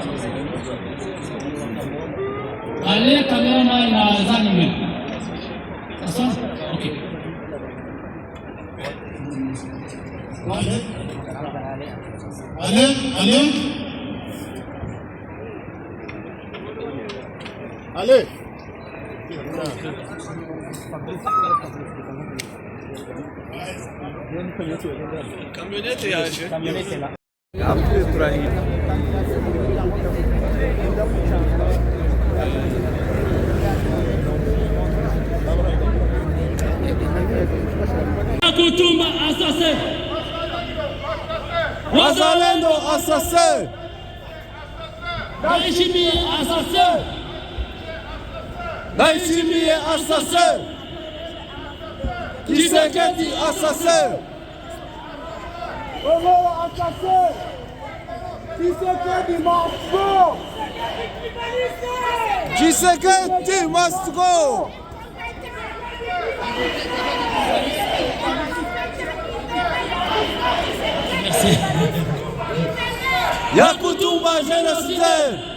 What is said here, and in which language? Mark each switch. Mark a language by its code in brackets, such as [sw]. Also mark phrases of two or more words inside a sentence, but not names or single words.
[fr] Allez, caméraman, Ensemble? Ok. Allez, allez. Allez. [rn] Kamyonete yaje. [fr] Kutumba assassin. Wazalendo assassin. Ndayishimiye assassin. Ndayishimiye assassin. Tshisekedi assassin. [en] Bongo assassin. Tshisekedi must go. Tshisekedi must go. [fr] Merci. Yakutumba génocidaire.